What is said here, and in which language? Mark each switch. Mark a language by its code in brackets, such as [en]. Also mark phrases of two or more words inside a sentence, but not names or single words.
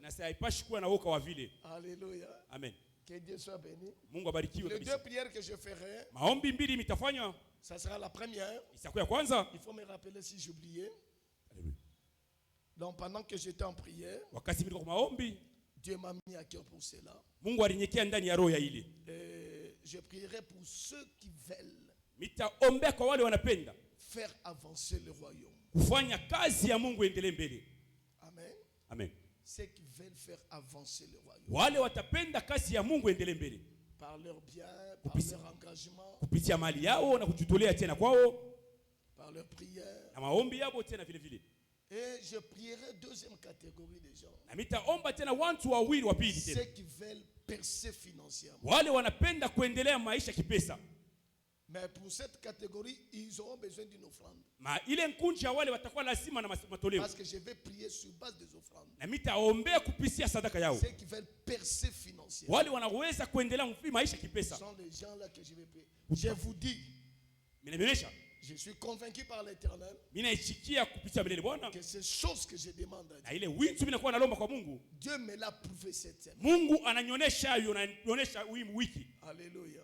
[fr] Alléluia. Amen. Que Dieu soit béni. Les deux prières que je ferai, ça sera la première. Il faut me rappeler si j'oubliais. Donc pendant que j'étais en prière, Dieu m'a mis à cœur pour cela. [sw] Mungu alinyekia ndani ya roho ya ile. [fr] Je prierai pour ceux qui veulent [sw] nitaombea kwa wale wanapenda [fr] faire avancer le royaume. [sw] Kufanya kazi ya Mungu endelee mbele. Amen. Amen. [fr] Ceux qui veulent faire avancer le royaume. [sw] Wale watapenda kazi ya Mungu endelee mbele. [fr] Par leur bien, par leur engagement. [sw] Kupitia mali yao na kujitolea tena kwao. [fr] Par leur prière. [sw] Na maombi yao tena vile vile. [fr] Et je prierai deuxième catégorie de gens. [sw] Na nitaomba tena watu wawili wa pili tena. [fr] Ceux qui veulent percer financièrement. [sw] Wale wanapenda kuendelea maisha kipesa. [fr] Mais pour cette catégorie, ils auront besoin d'une offrande. [sw] Ile nkunji ya wale watakuwa lazima na matoleo. [fr] Parce que je vais prier sur base des offrandes. [sw] Na nitaombea kupitia sadaka yao. [fr] Ceux qui veulent percer financièrement. [sw] Wale wanaweza kuendelea maisha kipesa. [fr] Ce sont les gens là que je vais prier. Je vous dis. Je suis convaincu par l'Éternel que ces choses que je demande à Dieu, Dieu me l'a prouvé cette semaine. Alléluia.